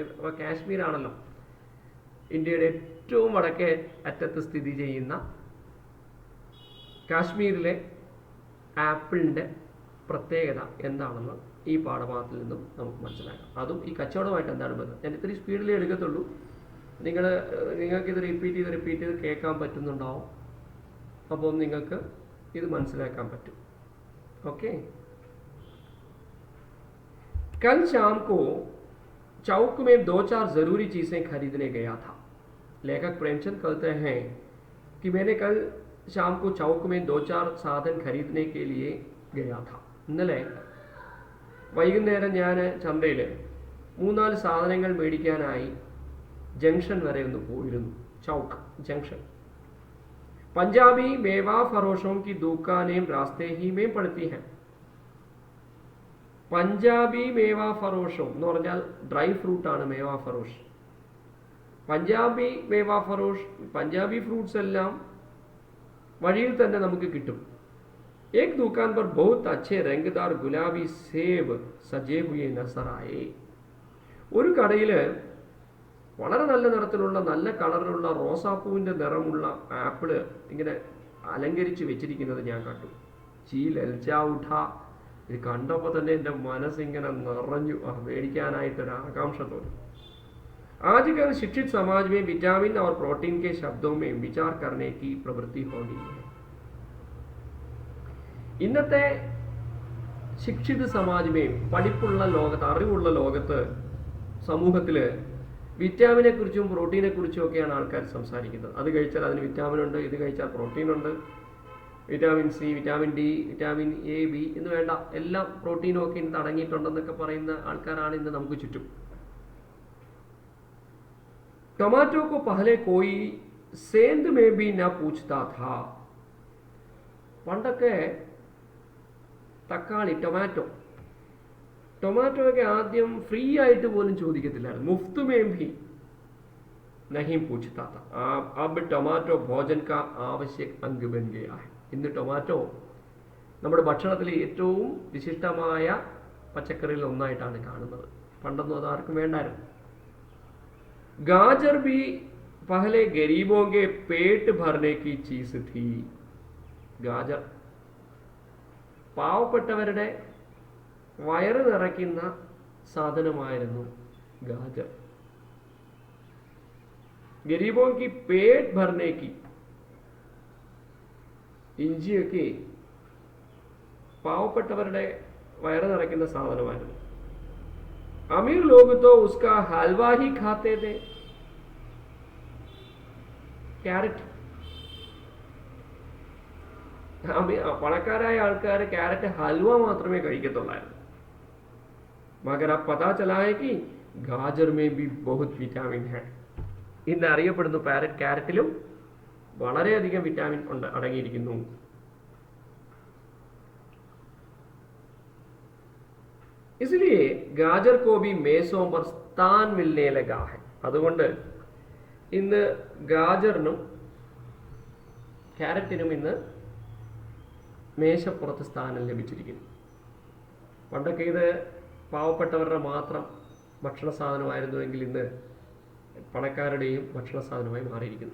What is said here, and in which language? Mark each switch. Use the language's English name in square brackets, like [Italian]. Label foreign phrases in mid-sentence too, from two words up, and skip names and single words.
[Malayalam] അപ്പോൾ കാശ്മീർ ആണല്ലോ ഇന്ത്യയുടെ ഏറ്റവും വടക്കേ അറ്റത്ത് സ്ഥിതി ചെയ്യുന്ന കാശ്മീരിലെ ആപ്പിളിൻ്റെ പ്രത്യേകത എന്താണെന്ന് ഈ പാഠഭാഗത്തിൽ നിന്നും നമുക്ക് മനസ്സിലാക്കാം. അതും ഈ കച്ചവടമായിട്ട് എന്താണ് ബന്ധം? ഞാൻ ഇത്തിരി സ്പീഡിലേ എടുക്കത്തുള്ളൂ. നിങ്ങൾക്കിത് റിപ്പീറ്റ് ചെയ്ത് കേൾക്കാൻ പറ്റുന്നുണ്ടാവും. അപ്പോൾ നിങ്ങൾക്ക് ഇത് മനസ്സിലാക്കാൻ പറ്റും. [Hindi] ओके. कल शाम को चौक में 2-4 ज़रूरी चीज़ें खरीदने गया था. लेखक प्रेमचंद कहते हैं कि मैंने कल शाम को चौक में 2-4 साधन खरीदने के लिए गया था. [Malayalam] ഇന്നലെ വൈകുന്നേരം ഞാൻ ചന്തയിൽ 3-4 സാധനങ്ങൾ മേടിക്കാനായി ജംഗ്ഷൻ വരെ ഒന്ന് പോയിരുന്നു. ചൗക്ക് ജംഗ്ഷൻ. [Hindi] पंजाबी मेवा फरोशों की दुकानें रास्ते ही में पड़ती हैं. [Malayalam] പഞ്ചാബി മേവ ഫറോഷോ എന്ന് പറഞ്ഞാൽ ഡ്രൈ ഫ്രൂട്ടാണ് മേവ ഫറോഷ്. പഞ്ചാബി മേവ ഫറോഷ്, പഞ്ചാബി ഫ്രൂട്ട്സ് എല്ലാം വഴിയിൽ തന്നെ നമുക്ക് കിട്ടും. [Hindi] एक दुकान पर बहुत अच्छे रंगदार गुलाबी सेब सजे हुए नजर आए. [Malayalam] ഒരു കടയിൽ വളരെ നല്ല നിറത്തിലുള്ള, നല്ല കളറിലുള്ള റോസാപ്പൂവിൻ്റെ നിറമുള്ള ആപ്പിള് ഇങ്ങനെ അലങ്കരിച്ച് വെച്ചിരിക്കുന്നത് ഞാൻ കണ്ടു. [Hindi] जी ललचा उठ. [Malayalam] ഇത് കണ്ടപ്പോൾ തന്നെ എൻ്റെ മനസ്സിങ്ങനെ നിറഞ്ഞു. മേടിക്കാനായിട്ടൊരു ആകാംക്ഷ തോന്നി. [Hindi] आजकल शिक्षित समाज में विटामिन और प्रोटीन के शब्दों में विचार करने की प्रवृत्ति हो गई है. [Malayalam] ഇന്നത്തെ [Hindi] शिक्षित समाज में, [Malayalam] പഠിപ്പുള്ള ലോകത്ത്, അറിവുള്ള ലോകത്ത്, സമൂഹത്തിൽ വിറ്റാമിനെ കുറിച്ചും പ്രോട്ടീനെ കുറിച്ചും ഒക്കെയാണ് ആൾക്കാർ സംസാരിക്കുന്നത്. അത് കഴിച്ചാൽ അതിന് വിറ്റാമിൻ ഉണ്ട്, ഇത് കഴിച്ചാൽ പ്രോട്ടീൻ ഉണ്ട്, വിറ്റാമിൻ സി, വിറ്റാമിൻ ഡി, വിറ്റാമിൻ എ, ബി എന്ന് വേണ്ട എല്ലാം പ്രോട്ടീനും ഒക്കെ ഇന്ന് അടങ്ങിയിട്ടുണ്ടെന്നൊക്കെ പറയുന്ന ആൾക്കാരാണ് ഇന്ന് നമുക്ക് ചുറ്റും. [Hindi] टमाटो को पहले कोई सेंध में भी न पूछता था. [Malayalam] പണ്ടൊക്കെ തക്കാളി, ടൊമാറ്റോയൊക്കെ ആദ്യം ഫ്രീ ആയിട്ട് പോലും ചോദിക്കത്തില്ലായിരുന്നു. [Hindi] मुफ़्त में भी नहीं പൂछता था. अब टमाटो भोजन का आवश्यक अंग बन गया है. [Malayalam] ഇന്ന് ടൊമാറ്റോ നമ്മുടെ ഭക്ഷണത്തിലെ ഏറ്റവും വിശിഷ്ടമായ പച്ചക്കറികളിൽ ഒന്നായിട്ടാണ് കാണുന്നത്. പണ്ടൊന്നും അത് ആർക്കും വേണ്ടായിരുന്നു. [Hindi] गाजर भी पहले गरीबों के पेट भरने की चीज थी. [Malayalam] ഗാജർ പാവപ്പെട്ടവരുടെ വയറ് നിറയ്ക്കുന്ന സാധനമായിരുന്നു ഗാജർ. [Hindi] ഗരീബോं की पेट भरने की, [Malayalam] ഇഞ്ചിയൊക്കെ പാവപ്പെട്ടവരുടെ വയറ് നിറയ്ക്കുന്ന സാധനമായിരുന്നു. [Hindi] अमीर लोग तो उसका हलवा ही खाते थे. [Malayalam] ക്യാരറ്റ്. പണക്കാരായ ആൾക്കാർ ക്യാരറ്റ് ഹൽവ മാത്രമേ കഴിക്കത്തുള്ളായിരുന്നു. [Hindi] മഗർ अब पता चला है कि गाजर में भी बहुत विटामिन है. [Malayalam] ഇന്ന് അറിയപ്പെടുന്നു ക്യാരറ്റിലും വളരെയധികം വിറ്റാമിൻ അടങ്ങിയിരിക്കുന്നു. [Hindi] इसलिए गाजर को भी मेसों पर स्थान मिलने लगा है. [Malayalam] അതുകൊണ്ട് ഇന്ന് ഗാജറിനും ക്യാരറ്റിനും ഇന്ന് മേശപ്പുറത്ത് സ്ഥാനം ലഭിച്ചിരിക്കുന്നു. പണ്ടൊക്കെ ഇത് പാവപ്പെട്ടവരുടെ മാത്രം ഭക്ഷണ സാധനമായിരുന്നുവെങ്കിൽ ഇന്ന് പണക്കാരുടെയും ഭക്ഷണ സാധനമായി മാറിയിരിക്കുന്നു.